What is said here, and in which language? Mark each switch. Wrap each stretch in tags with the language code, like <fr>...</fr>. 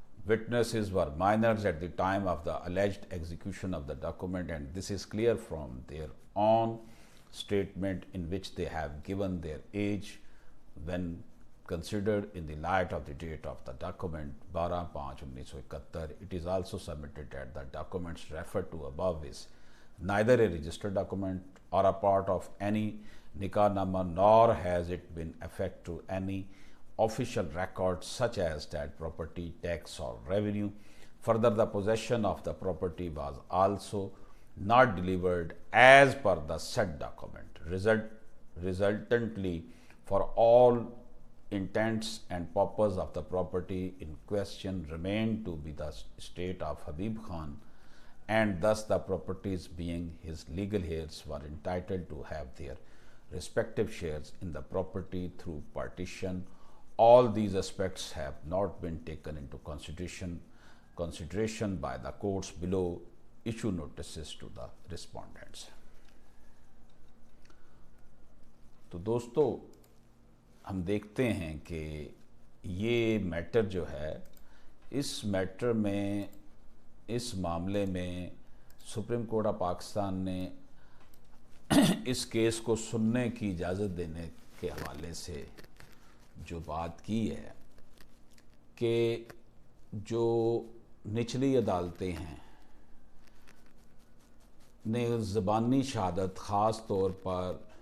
<en>witnesses were minors at the time of the alleged execution of the document, and this is clear from their own statement in which they have given their age when considered in the light of the date of the document 12/5/1971. It is also submitted that the documents referred to above is neither a registered document or a part of any Nikah-nama, nor has it been affect to any official record such as that property tax or revenue. Further, the possession of the property was also not delivered as per the said document. Resultantly, for all intents and purposes of the property in question remained to be the estate of Habib Khan, and thus the properties being his legal heirs were entitled to have their respective shares in the property through partition. All these aspects have not been taken into consideration by the courts below. Issue notices to the respondents.</en> <ur>تو دوستو، ہم دیکھتے ہیں کہ یہ metre جو ہے، اس metre میں، اس معاملے میں سپریم کورٹ آف پاکستان نے اس کیس کو سننے کی اجازت دینے کے حوالے سے جو بات کی ہے کہ جو نچلی عدالتیں ہیں نے زبانی شہادت خاص طور پر</ur>